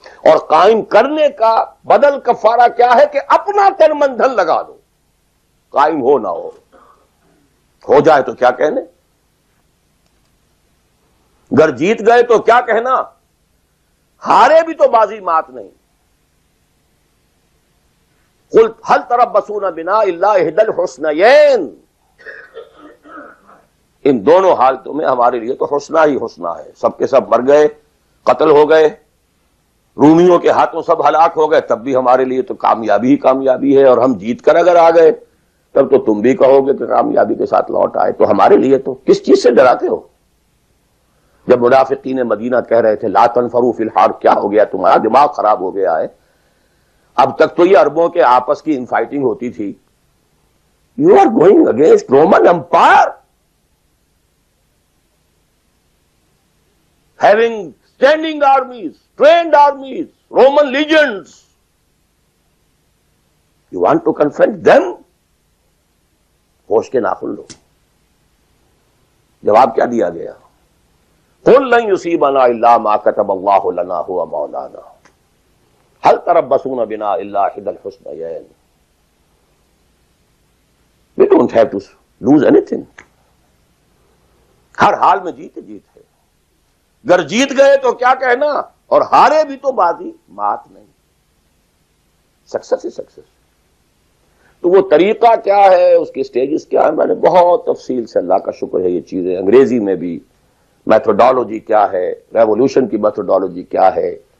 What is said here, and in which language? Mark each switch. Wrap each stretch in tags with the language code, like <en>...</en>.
<ur>اور قائم کرنے کا بدل کفارہ کیا ہے کہ اپنا تن من دھن لگا دو. قائم ہو نہ ہو جائے تو کیا کہنے، گر جیت گئے تو کیا کہنا، ہارے بھی تو بازی مات نہیں.</ur> <ar>قل هل تربصون بنا الا احدى الحسنيين.</ar> <ur>ان دونوں حالتوں میں ہمارے لیے تو حسنہ ہی حسنہ ہے. سب کے سب مر گئے، قتل ہو گئے، رومیوں کے ہاتھوں سب ہلاک ہو گئے، تب بھی ہمارے لیے تو کامیابی ہی کامیابی ہے. اور ہم جیت کر اگر آ گئے تب تو تم بھی کہو گے کہ کامیابی کے ساتھ لوٹ آئے. تو ہمارے لیے تو کس چیز سے ڈراتے ہو؟ جب منافقین مدینہ کہہ رہے تھے</ur> <ar>لا تنفروا فی الحار،</ar> <ur>کیا ہو گیا تمہارا دماغ خراب ہو گیا ہے؟ اب تک تو یہ عربوں کے آپس کی انفائٹنگ ہوتی تھی.</ur> <en>You are going against Roman empire having standing armies, trained armies, Roman legions. You want to confront them?</en> <ur>ہوش کے ناخن لو. جواب کیا دیا گیا؟</ur> <ar>قل لن يصيبنا الا ما كتب الله لنا هو مولانا هل تربصون بنا الا احدى الحسنيين.</ar> <en>We don't have to lose anything.</en> <ur>ہر حال میں جیت ہے. اگر جیت گئے تو کیا کہنا، اور ہارے بھی تو بازی مات نہیں. سکسس ہی سکسس. تو وہ طریقہ کیا ہے، اس کے سٹیجز کیا ہے، میں نے بہت تفصیل سے، اللہ کا شکر ہے، یہ چیزیں انگریزی میں بھی، میتھوڈالوجی کیا ہے، ریولوشن کی میتھوڈالوجی کیا ہے.</ur>